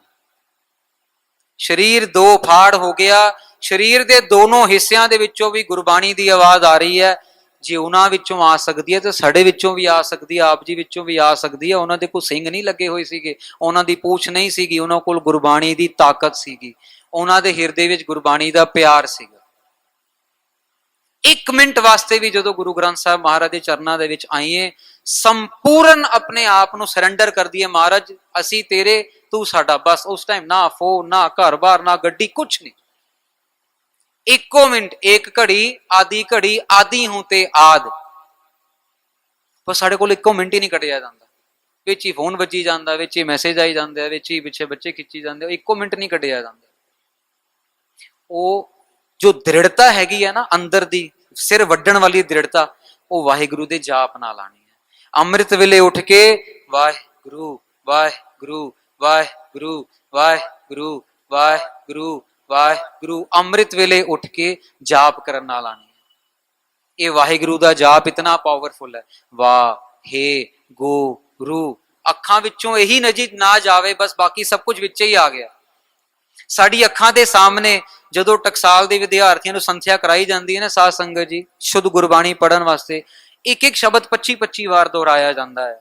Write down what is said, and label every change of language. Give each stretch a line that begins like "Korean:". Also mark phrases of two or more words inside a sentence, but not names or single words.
Punjabi: ਸਰੀਰ ਦੋ ਫਾੜ ਹੋ ਗਿਆ, ਸਰੀਰ ਦੇ ਦੋਨੋਂ ਹਿੱਸਿਆਂ ਦੇ ਵਿਚੋਂ ਭੀ ਗੁਰਬਾਣੀ ਦੀ ਆਵਾਜ਼ ਆ ਰਹੀ ਹੈ। ਜੇ ਉਨ੍ਹਾਂ ਵਿਚੋਂ ਆ ਸਕਦੀ ਹੈ ਤੋ ਸਾਡੇ ਵਿਚੋਂ ਭੀ ਆ ਸਕਦੀ ਹੈ, ਆਪ ਜੀ ਵਿਚੋਂ ਭੀ ਆ ਸਕਦੀ ਹੈ। ਉਨ੍ਹਾਂ ਦੇ ਕੋਈ ਸਿੰਙ ਨਹੀਂ ਲੱਗੇ ਹੋਏ ਸੀਗੇ, ਉਨ੍ਹਾਂ ਦੀ ਪੂਛ ਨਹੀਂ ਸੀਗੀ, ਉਨ੍ਹਾਂ ਕੋਲ ਗੁਰਬਾਣੀ ਦੀ ਤਾਕਤ ਸੀਗੀ, ਉਨ੍ਹਾਂ ਦੇ ਹਿਰਦੇ ਵਿਚ ਗੁਰਬਾਣੀ ਦਾ ਪਿਆਰ ਸੀਗਾ। ਇਕ ਮਿੰਟ ਵਾਸਤੇ ਭੀ ਜੋ ਗੁਰੂ ਗ੍ਰੰਥ ਸਾਹਿਬ ਮਹਾਰਾਜ ਕੇ ਚਰਨੋਂ ਕੇ ਵਿਚ ਆਈਏ, ਸੰਪੂਰਨ ਅਪਣੇ ਆਪ ਕੋ ਸਰੰਡਰ ਕਰ ਦੀਏ, ਮਹਾਰਾਜ ਅਸੀ ਤੇਰੇ ਤੂ ਸਾਡਾ, ਬਸ ਉਸ ਟਾਈਮ ਨਾ ਫ਼ੋਨ ਨਾ ਘਰ ਬਾਰ ਨਾ ਗੱਡੀ ਕੁਛ ਨਹੀਂ। ਇਕੋ ਮਿੰਟ, ਇਕ ਘੜੀ ਅੱਧੀ ਘੜੀ ਅੱਧੀ ਹੂੰ ਤੇ ਆਧ, ਬਸ ਸਾਡੇ ਕੋਲ ਇਕੋ ਮਿੰਟ ਹੀ ਨਹੀਂ ਕੱਟਿਆ ਜਾਤਾ। ਵਿਚ ਹੀ ਫ਼ੋਨ ਬਜੀ ਜਾਤਾ, ਵਿਚ ਹੀ ਮੈਸੇਜ ਆਈ ਜਾਤੇ, ਵਿਚ ਹੀ ਪਿੱਛੇ ਬੱਚੇ ਖਿੱਚੀ ਜਾਤੇ, ਇਕੋ ਮਿੰਟ ਨਹੀਂ ਕੱਟਿਆ ਜਾਤਾ। ਵੋ ਜੋ ਦ੍ਰਿੜ੍ਹਤਾ ਹੈਗੀ ਹੈ ਨਾ ਅੰਦਰ ਦੀ, ਸਿਰ ਵੱਢਣ ਵਾਲੀ ਦ੍ਰਿੜ੍ਹਤਾ, ਵੋ ਵਾਹਿਗੁਰੂ ਦੇ ਜਾਪ ਨਾਲ ਆਣੀ ਹੈ। ਅੰਮ੍ਰਿਤ ਵੇਲੇ ਉੱਠ ਕੇ ਵਾਹਿਗੁਰੂ ਵਾਹਿਗੁਰੂ ਵਾਹਿਗੁਰੂ ਵਾਹਿਗੁਰੂ ਵਾਹਿਗੁਰੂ ਵਾਹਿਗੁਰੂ, ਅੰਮ੍ਰਿਤ ਵੇਲੇ ਉੱਠ ਕੇ ਜਾਪ ਕਰਨ ਨਾਲ ਆਣੀ ਹੈ। ਇਹ ਵਾਹਿਗੁਰੂ ਦਾ ਜਾਪ ਇਤਨਾ ਪਾਵਰਫੁਲ ਹੈ। ਵਾਹਿਗੁਰੂ, ਅੱਖਾਂ ਵਿੱਚੋਂ ਇਹੀ ਨਜੀ ਨਾ ਜਾਵੇ ਬਸ, ਬਾਕੀ ਸਭ ਕੁਝ ਵਿੱਚ ਹੀ ਆ ਗਿਆ। ਸਾਡੀ ਅੱਖਾਂ ਦੇ ਸਾਹਮਣੇ ਜਦੋਂ ਟਕਸਾਲ ਦੇ ਵਿਦਿਆਰਥੀਆਂ ਨੂੰ ਸੰਥਿਆ ਕਰਾਈ ਜਾਂਦੀ ਹੈ ਨਾ ਸਾਧ ਸੰਗਤ ਜੀ, ਸ਼ੁੱਧ ਗੁਰਬਾਣੀ ਪੜ੍ਹਨ ਵਾਸਤੇ ਇੱਕ ਇੱਕ ਸ਼ਬਦ 25-25 ਵਾਰ ਦੁਹਰਾਇਆ ਜਾਂਦਾ ਹੈ।